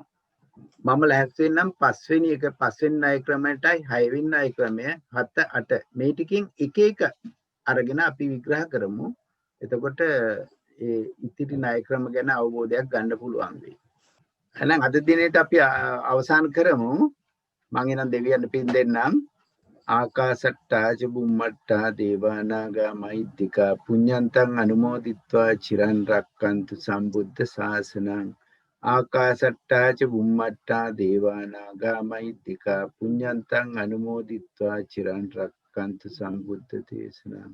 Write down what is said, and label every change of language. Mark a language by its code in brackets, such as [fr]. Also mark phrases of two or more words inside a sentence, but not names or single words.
[si] මම ලෑස්ති වෙන්නම් 5 වෙනි ණය ක්‍රමයටයි 6 වෙනි ණය ක්‍රමය 7 8 මේ ටිකෙන් එක අරගෙන අපි විග්‍රහ කරමු. එතකොට ඒ ඉතිරි ණය ක්‍රම ගැන අවබෝධයක් ගන්න පුළුවන් වෙයි. එහෙනම් අද දිනේට අපි අවසන් කරමු. මම එනම් දෙවියන් පින් දෙන්නම්. [pi] ආකාසට්ටා ච බුම්මට්ටා දේවානාගා මහිද්దికා පුඤ්ඤන්තං අනුමෝදිත්වා චිරන් රක්칸තු සම්බුද්ධ ශාසනං. ආකාසට්ටා ච බුම්මට්ටා දේවානාගා මහිද්దికා පුඤ්ඤන්තං අනුමෝදිත්වා චිරන් රක්칸තු සම්බුද්ධ දේශනං.